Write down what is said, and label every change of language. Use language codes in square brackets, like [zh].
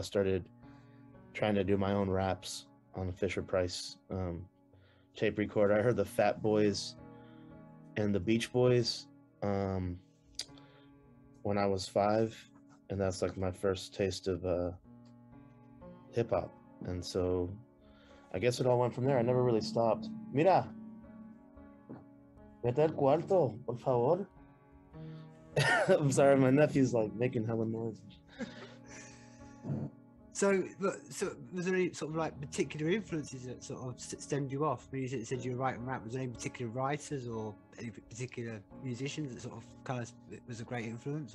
[en] I started trying to do my own raps on a Fisher Price tape recorder. I heard the Fat Boys and the Beach Boys um, when I was 5, and that's like my first taste of hip hop. And so I guess it all went from there. I never really stopped. [es] Mira, vete al cuarto, por favor. [en] I'm sorry, my nephew's like making hella noise. So, was there any sort of like particular influences that sort of stemmed you off? When you said you were writing rap, was there any particular writers or any particular musicians that sort of kind of was a great influence?